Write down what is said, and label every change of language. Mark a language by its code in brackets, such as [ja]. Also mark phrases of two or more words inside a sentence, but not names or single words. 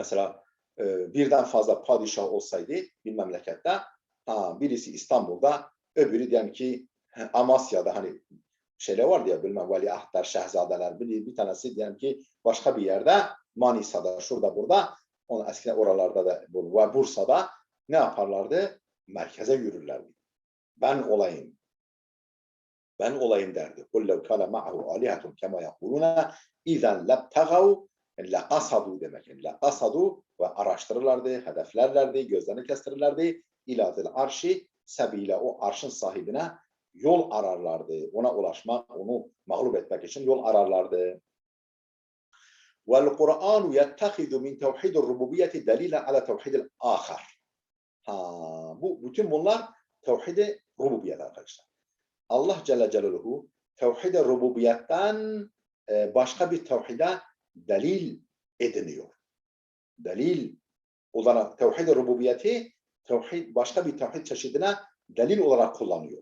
[tr] Mesela birden fazla padişah olsaydı bir memlekette, birisi İstanbul'da, öbürü diyelim ki Amasya'da, hani şeyler vardı ya, bilmem veliahtlar, şehzadeler, bir tanesi diyelim ki başka bir yerde, Manisa'da, şurada burada, eskiden oralarda da var, Bursa'da ne yaparlardı? Merkeze yürürlerdi. Ben olayım derdi. [ar] قُلْ لَوْ كَانَ مَعَهُ آلِهَةٌ كَمَا يَقُولُونَ اِذَنْ لَبْتَغَوْا لَقَصَدُوا demek. [tr] لَقَصَدُوا ve araştırırlardı, hedeflerlerdi, gözlerini kestirirlerdi. [ar] اِلَى ذِي الْعَرْشِ سَب۪يلًا. [tr] O arşın sahibine yol ararlardı. Ona ulaşmak, onu mağlup etmek için yol ararlardı. [ar] وَالْقُرْآنُ يَتَّخِذُ مِنْ تَوْحِيدِ الرُّبُوبِيَّةِ دَلِيلًا عَلَى تَوْحِيدِ الْآخَرِ. [tr] Bütün bunlar tevhid-i rububiyet arkadaşlar. Allah Celle Celaluhu tevhid-i rububiyetten başka bir tevhide delil ediniyor. Delil olarak tevhid-i rububiyeti başka bir tevhid çeşidine delil olarak kullanıyor.